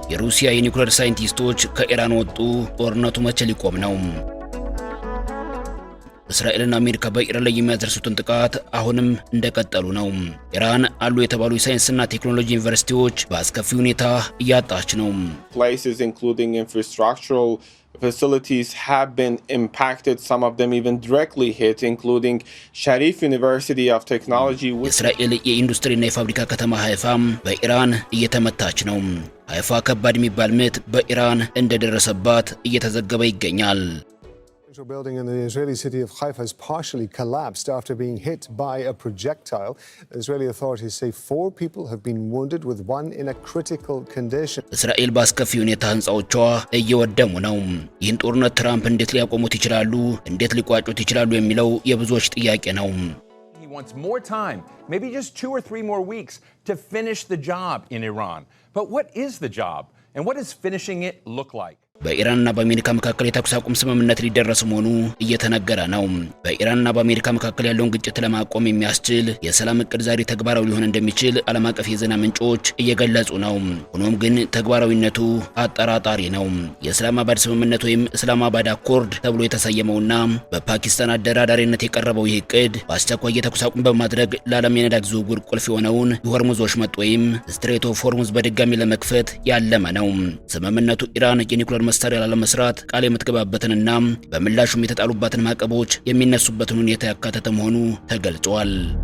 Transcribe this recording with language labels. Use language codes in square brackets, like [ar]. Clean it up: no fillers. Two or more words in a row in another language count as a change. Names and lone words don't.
[am] የሩሲያ የኒውክሌር ሳይንቲስቶች ከኢራን ወጡ። ጦርነቱ መቼ ሊቆም ነው? እስራኤልና አሜሪካ በኢራን ላይ የሚያደርሱትን ጥቃት አሁንም እንደቀጠሉ ነው። ኢራን አሉ የተባሉ የሳይንስና ቴክኖሎጂ ዩኒቨርሲቲዎች በአስከፊ ሁኔታ እያጣች ነው። [en] Places including infrastructural facilities have been impacted, some of them even directly hit, including Sharif University of Technology. [am] እስራኤል የኢንዱስትሪና የፋብሪካ ከተማ ሃይፋም በኢራን እየተመታች ነው። ሃይፋ ከባድ የሚባል ምት በኢራን እንደደረሰባት እየተዘገበ ይገኛል። [en] The building in the Israeli city of Haifa has partially collapsed after being hit by a projectile. Israeli authorities say 4 people have been wounded, with one in a critical condition. [am] እስራኤል በአስከፊ ሁኔታ ህንጻዎቿ እየወደሙ ነው። ይህን ጦርነት ትራምፕ እንዴት ሊያቆሙት ይችላሉ? እንዴት ሊቋጩት ይችላሉ? የሚለው የብዙዎች ጥያቄ ነው። [en] He wants more time, maybe just 2 or 3 more weeks to finish the job in Iran. But what is the job? And what does finishing it look like? [am] በኢራንና በአሜሪካ መካከል የተኩስ አቁም ስምምነት ሊደረስ መሆኑ እየተነገረ ነው። በኢራንና በአሜሪካ መካከል ያለውን ግጭት ለማቆም የሚያስችል የሰላም እቅድ ዛሬ ተግባራዊ ሊሆን እንደሚችል ዓለም አቀፍ የዜና ምንጮች እየገለጹ ነው። ሆኖም ግን ተግባራዊነቱ አጠራጣሪ ነው። የእስላማባድ ስምምነት ወይም እስላማባድ አኮርድ ተብሎ የተሰየመውና በፓኪስታን አደራዳሪነት የቀረበው ይህ እቅድ በአስቸኳይ የተኩስ አቁም በማድረግ ለዓለም የነዳጅ ዝውውር ቁልፍ የሆነውን የሆርሙዝ ወሽመጥ ወይም ስትሬት ኦፍ ሆርሙዝ በድጋሚ ለመክፈት ያለመ ነው። ስምምነቱ ኢራን የኒውክሌር መሳሪያ ላለመስራት ቃል የምትገባበትንና በምላሹም የተጣሉባትን ማዕቀቦች የሚነሱበትን ሁኔታ ያካተተ መሆኑ ተገልጿል።